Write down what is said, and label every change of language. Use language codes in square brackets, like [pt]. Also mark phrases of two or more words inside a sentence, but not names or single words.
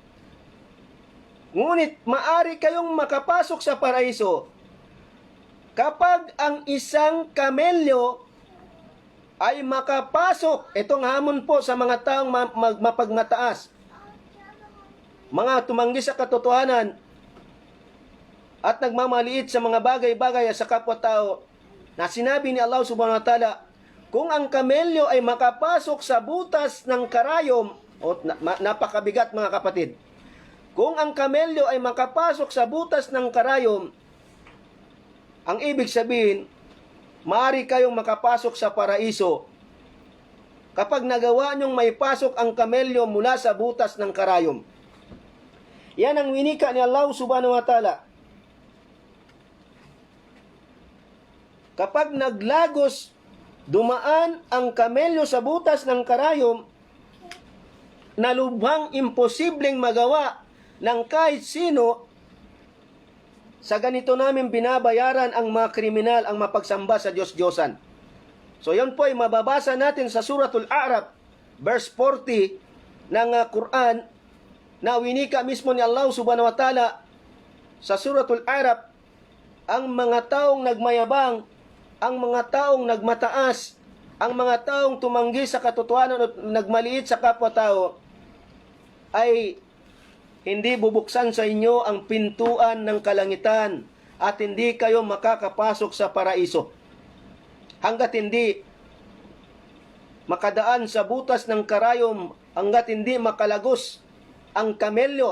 [tl] Ngunit maari kayong makapasok sa paraiso kapag ang isang kamelyo ay makapasok. Itong hamon po sa mga taong mapagmataas, mga tumanggi sa katotohanan at nagmamaliit sa mga bagay-bagay sa kapwa-tao, na sinabi ni Allah [ar] سبحانه وتعالى, [tl] kung ang kamelyo ay makapasok sa butas ng karayom, napakabigat mga kapatid, kung ang kamelyo ay makapasok sa butas ng karayom, ang ibig sabihin, maaari kayong makapasok sa paraiso kapag nagawa niyong may pasok ang kamelyo mula sa butas ng karayom. Yan ang winika ni Allah [ar] سبحانه وتعالى. [tl] Kapag naglagos, dumaan ang kamelyo sa butas ng karayom, na lubhang imposibleng magawa ng kahit sino, sa ganito namin binabayaran ang mga kriminal ang mapagsamba sa Diyos-Diyosan. So yun po ay mababasa natin sa Suratul A'raf, verse 40 ng Quran, na winika mismo ni Allah [ar] سبحانه وتعالى [tl] sa Suratul A'raf, ang mga taong nagmayabang, ang mga taong nagmataas, ang mga taong tumanggi sa katotohanan at nagmaliit sa kapwa-tao, ay hindi bubuksan sa inyo ang pintuan ng kalangitan at hindi kayo makakapasok sa paraiso hanggat hindi makadaan sa butas ng karayom, hanggat hindi makalagos ang kamelyo.